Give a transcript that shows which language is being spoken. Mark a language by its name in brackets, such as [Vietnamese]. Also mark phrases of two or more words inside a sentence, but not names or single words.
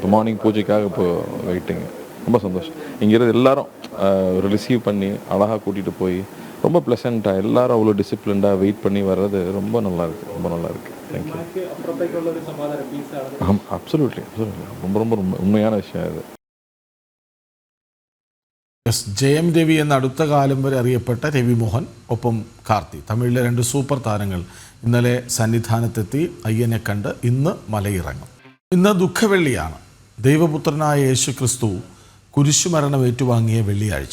[Tamil] இப்போ மார்னிங் பூஜைக்காக இப்போ வெயிட்டிங்க. ரொம்ப சந்தோஷம். இங்கேருந்து எல்லாரும் ரிசீவ் பண்ணி அழகாக கூட்டிகிட்டு போய் ரொம்ப ப்ளசண்ட்டாக எல்லாரும் அவ்வளோ டிசிப்ளின்டாக வெயிட் பண்ணி வர்றது ரொம்ப நல்லாயிருக்கு. ரொம்ப நல்லாயிருக்கு. தேங்க்யூ. ஆமாம், அப்சல்யூட்லி ரொம்ப ரொம்ப ரொம்ப உண்மையான விஷயம் இது. [Malayalam] ജയം രവി എന്ന അടുത്ത കാലം വരെ അറിയപ്പെട്ട രവി മോഹൻ ഒപ്പം കാർത്തി, തമിഴിലെ 2 സൂപ്പർ താരങ്ങൾ ഇന്നലെ സന്നിധാനത്തെത്തി അയ്യനെ കണ്ട് ഇന്ന് മലയിറങ്ങും. ഇന്ന് ദുഃഖവെള്ളിയാണ്. ദൈവപുത്രനായ യേശു ക്രിസ്തു കുരിശുമരണം ഏറ്റുവാങ്ങിയ വെള്ളിയാഴ്ച.